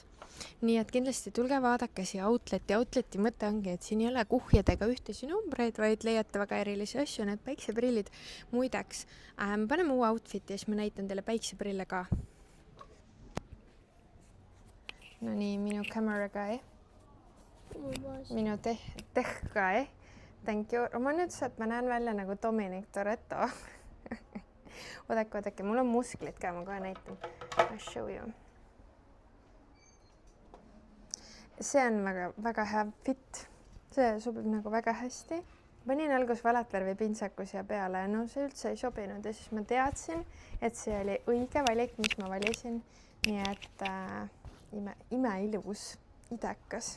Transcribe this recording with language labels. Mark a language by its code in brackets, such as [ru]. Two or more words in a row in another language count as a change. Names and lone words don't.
[et] Nii et kindlasti tulge vaadake siia outleti. Outleti mõte ongi, et siin ei ole kuhjadega ühtesi numbreid, vaid leiate väga erilisi asju, need päikseprillid. Muideks, paneme uue outfiti ja siis ma näitan teile päikseprille ka. No nii, minu [en] camera guy. [et] Minu teh ka, [en] Thank you. [et] Roman ütles, et ma näen välja nagu Dominic Toretto. Oodake, mul on musklid ka, ma kohe näitan. [en] I'll show you. [et] See on väga hea fit. See sobib nagu väga hästi. panin alguses valet värvi pintsaku siia peale ja no see üldse ei sobinud ja siis ma teadsin, et see oli õige valik, mis ma valisin. Nii et imeilus, idekas.